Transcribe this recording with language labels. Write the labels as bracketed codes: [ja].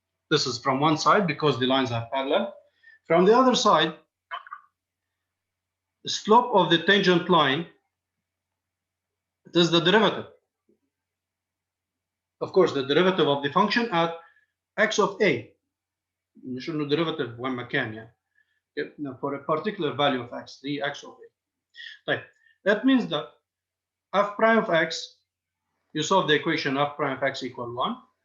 [en] This is from one side because the lines are parallel. From the other side, the slope of the tangent line, it is the derivative. Of course, the derivative of the function at x of a. [ar] مش إنه derivative وين ما كان يعني. [en] For a particular value of x, the x of a. طيب, that means that f prime of x, you solve the equation f prime of x equal 1.